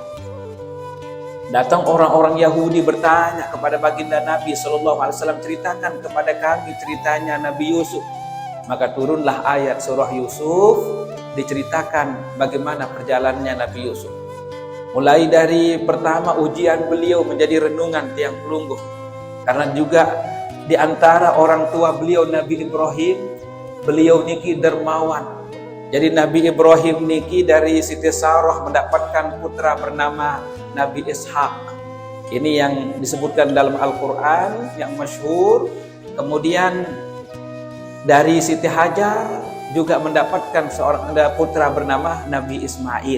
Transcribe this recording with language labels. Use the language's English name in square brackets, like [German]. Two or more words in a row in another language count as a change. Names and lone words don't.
[Indonesian] Datang orang-orang Yahudi bertanya kepada baginda Nabi SAW, ceritakan kepada kami ceritanya Nabi Yusuf. Maka turunlah ayat surah Yusuf, diceritakan bagaimana perjalanannya Nabi Yusuf. Mulai dari pertama ujian beliau menjadi renungan [Sasak] tiang pelungguh. [Indonesian] Karena juga di antara orang tua beliau Nabi Ibrahim, beliau niki dermawan. Jadi Nabi Ibrahim niki dari Siti Sarah mendapatkan putra bernama Nabi Ishak. Ini yang disebutkan dalam Al-Quran yang masyhur. Kemudian dari Siti Hajar juga mendapatkan seorang putra bernama Nabi Ismail.